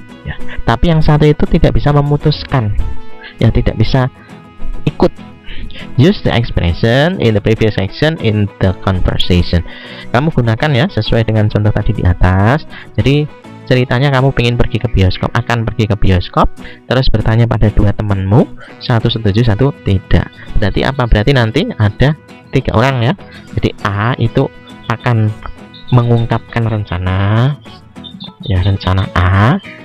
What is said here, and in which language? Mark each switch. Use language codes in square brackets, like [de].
[id] Ya, tapi yang satu itu tidak bisa memutuskan. Ya, tidak bisa ikut. [en] Use the expression in the previous section in the conversation. [id] Kamu gunakan ya sesuai dengan contoh tadi di atas. Jadi ceritanya kamu pengen pergi ke bioskop, akan pergi ke bioskop, terus bertanya pada 2 temanmu, satu setuju, satu tidak. Berarti apa? Berarti nanti ada 3 orang ya. Jadi A itu akan mengungkapkan rencana, ya rencana A.